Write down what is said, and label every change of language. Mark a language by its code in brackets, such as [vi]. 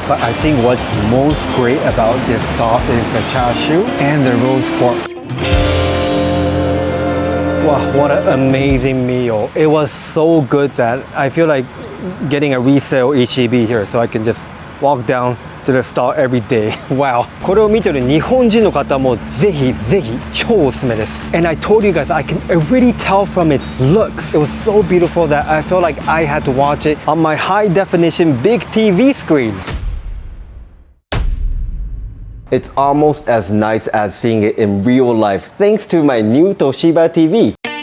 [en] But I think what's most great about this stall is the char siu and the roast pork. Wow, what an amazing meal. It was so good that I feel like getting a resale HEB here so I can just walk down to the stall every day. Wow. [ja] これを見てる日本人の方もぜひぜひ超おすすめです。 [en] And I told you guys, I can already tell from its looks. It was so beautiful that I felt like I had to watch it on my high definition big TV screen. It's almost as nice as seeing it in real life thanks to my new Toshiba TV.